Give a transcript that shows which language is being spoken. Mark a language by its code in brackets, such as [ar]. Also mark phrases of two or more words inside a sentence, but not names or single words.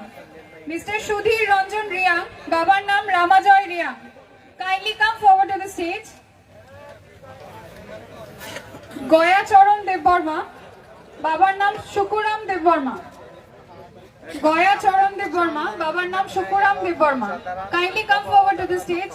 [en] Mr. [bn] Sudhir Ranjan Riyang, বাবার নাম Ramajoy Riyang. [en] Kindly come forward to the stage. [bn] Goya Charan Debbarma, বাবার নাম Shukuram Debbarma. Goya Charan Debbarma, বাবার নাম Shukuram Debbarma. [en] Kindly come forward to the stage.